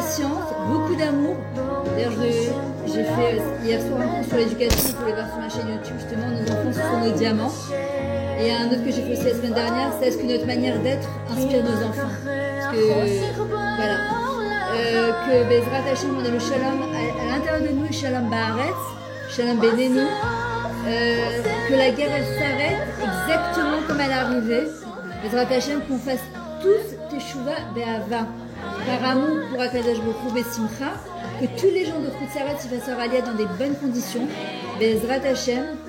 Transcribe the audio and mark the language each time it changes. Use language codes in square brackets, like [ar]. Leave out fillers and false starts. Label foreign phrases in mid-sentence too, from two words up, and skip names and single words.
[fr] De la patience, beaucoup d'amour, D'ailleurs, j'ai fait hier soir un cours sur l'éducation, vous pouvez voir sur ma chaîne YouTube, justement, nos enfants ce sont nos diamants. Et il y a un autre que j'ai fait aussi la semaine dernière, c'est est-ce que notre manière d'être inspire nos enfants. Parce que, voilà, que [he] בעזרת השם, [fr] on a le shalom à l'intérieur de nous, le [he] שלום בארץ, שלום בינינו, [fr] que la guerre elle s'arrête exactement comme elle est arrivée. [he] בעזרת השם, [fr] qu'on fasse tous [he] תשובה באהבה, [fr] par amour pour [he] הקדוש ברוך הוא בשמחה, [fr] que tous les gens de Khutzaret se fassent rallier dans des bonnes conditions. [he] בעזרת השם.